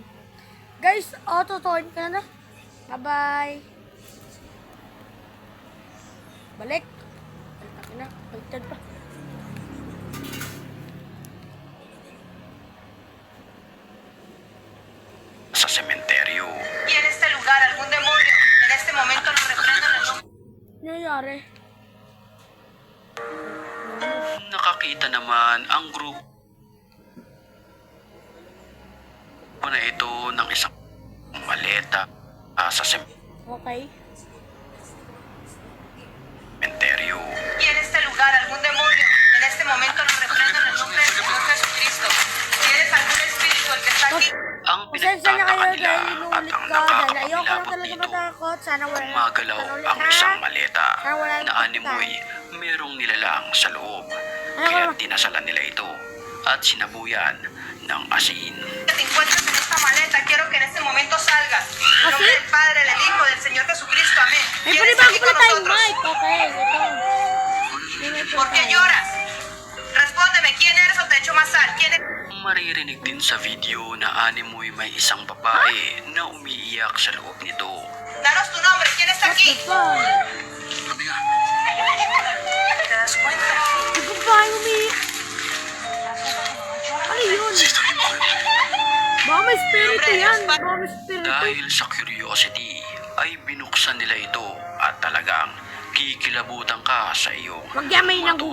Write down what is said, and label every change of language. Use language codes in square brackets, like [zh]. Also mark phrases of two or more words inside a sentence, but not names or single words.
[tl] Guys, auto-turn ka na. Bye-bye. Balik. Balik na. Baliktad pa. Sa sementeryo. [es] Y en este lugar algún demonio. En este momento lo reprendo en el nombre. [tl] Nangyayari. Nakakita naman ang grupo na ito ng isang maleta sa Okay. sementeryo. [es] Y en este lugar algún demonio. En este momento lo reprendo en el nombre del Señor Jesucristo. Si eres algún espíritu el que está aquí. [tl] Ang Pasensya na pinagtataka kayo nila dahil at inuulit ang ko dahil ayoko lang nakakapangilabot talaga dito, matakot. Sana wala. gumagalaw Sana ulit, ang ha? isang maleta Sana wala na animoy merong nilalang sa loob. Kaya dinasalan nila ito at sinabuyan ng asin. [es] Que te encuentres en esta maleta, quiero que en este momento salgas. En el nombre del Padre, del Hijo, del Señor Jesucristo. Amén. [tl] May [es] ¿Quieres [tl] panibago [es] aquí [tl] pala [es] con [tl] tayong [es] nosotros? [tl] mic. Okay, ito. [es] ¿Por qué lloras? Respóndeme, ¿quién eres o te echo más sal? ¿Quién es? [tl] Maririnig din sa video na animoy may isang babae na umiiyak sa loob nito. [es] Danos tu nombre, ¿quién está aquí? Bye. Amiga, ¿Te das cuenta? [tl] Ang babae umiiyak. Ano yun? Baka may spirito yan. Baka may spirito. dahil sa curiosity ay binuksan nila ito at talagang kikilabutan ka sa iyong Wag yan may nagugulat